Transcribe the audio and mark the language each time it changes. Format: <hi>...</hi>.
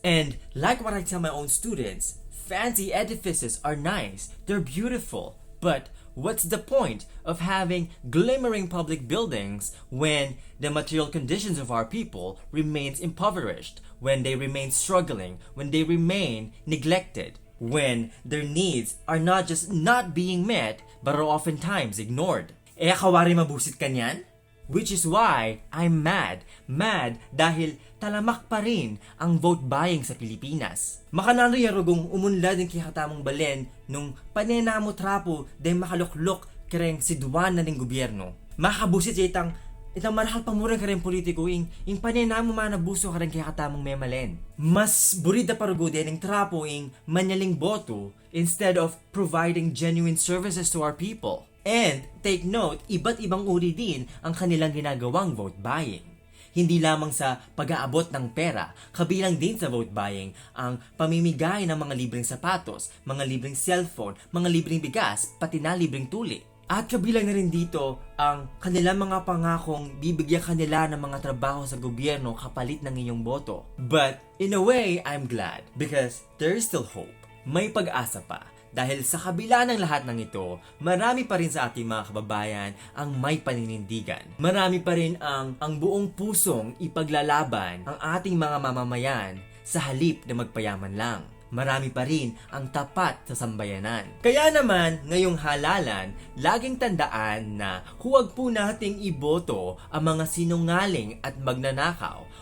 <en>And like what I tell my own students, fancy edifices are nice, they're beautiful, but what's the point of having glimmering public buildings when the material conditions of our people remains impoverished, when they remain struggling, when they remain neglected, when their needs are not just not being met but are oftentimes ignored?</en> <pam>Kawari mabusit kanyan?</pam> <en>Which is why I'm mad.</en> <tl>Mad dahil talamak pa rin ang vote buying sa Pilipinas.</tl> <pam>Makanano yarugong umunlad ng kikatamong balen nung panenamo trapo dahil makaluklok kareng sidwan na ng gobyerno. Makabusit sa itang marahal pa mura kareng politiko ing panenamo manabuso kareng kikatamong memalen. Mas burida parugo din ng trapo ing manyaling boto</pam> <en>instead of providing genuine services to our people. And take note,</en> <tl>iba't ibang uri din ang kanilang ginagawang vote buying. Hindi lamang sa pag-aabot ng pera, kabilang din sa vote buying ang pamimigay ng mga libreng sapatos, mga libreng cellphone, mga libreng bigas, pati na libreng tuli. At kabilang na rin dito ang kanilang mga pangakong bibigyan kanila ng mga trabaho sa gobyerno kapalit ng inyong boto.</tl> <en>But in a way, I'm glad because there is still hope.</en> <tl>May pag-asa pa. Dahil sa kabila ng lahat ng ito, marami pa rin sa ating mga kababayan ang may paninindigan. Marami pa rin ang buong pusong ipaglalaban ang ating mga mamamayan sa halip na magpayaman lang. Marami pa rin ang tapat sa sambayanan. Kaya naman, ngayong halalan, laging tandaan na huwag po nating iboto ang mga sinungaling at magnanakaw.</tl>